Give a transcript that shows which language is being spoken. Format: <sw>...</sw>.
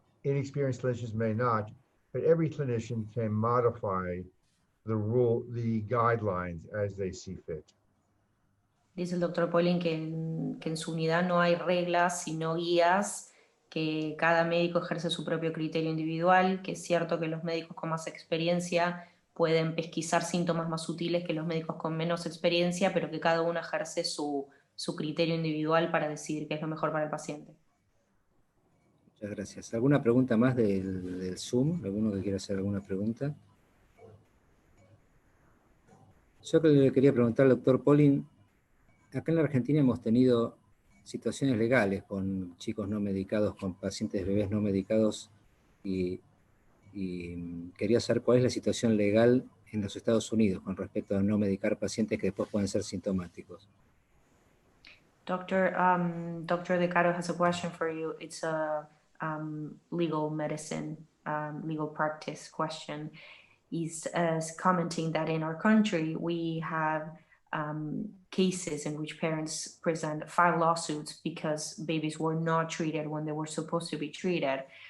<en>Inexperienced clinicians may not, but every clinician can modify the guidelines as they see fit.</en> <es>Dice el doctor Polin que en su unidad no hay reglas, sino guías, que cada médico ejerce su propio criterio individual, que es cierto que los médicos con más experiencia pueden pesquisar síntomas más sutiles que los médicos con menos experiencia, pero que cada uno ejerce su criterio individual para decidir qué es lo mejor para el paciente. Muchas gracias. ¿Alguna pregunta más del Zoom? ¿Alguno que quiera hacer alguna pregunta? Yo le quería preguntar al doctor Polin, acá en la Argentina hemos tenido situaciones legales con chicos no medicados, con pacientes bebés no medicados, y quería saber cuál es la situación legal en los Estados Unidos con respecto a no medicar pacientes que después pueden ser sintomáticos.</es> <en>Dr. De Caro has a question for you. It's a legal medicine, legal practice question. He's commenting that in our country, we have cases in which parents present 5 lawsuits because babies were not treated when they were supposed to be treated.</en>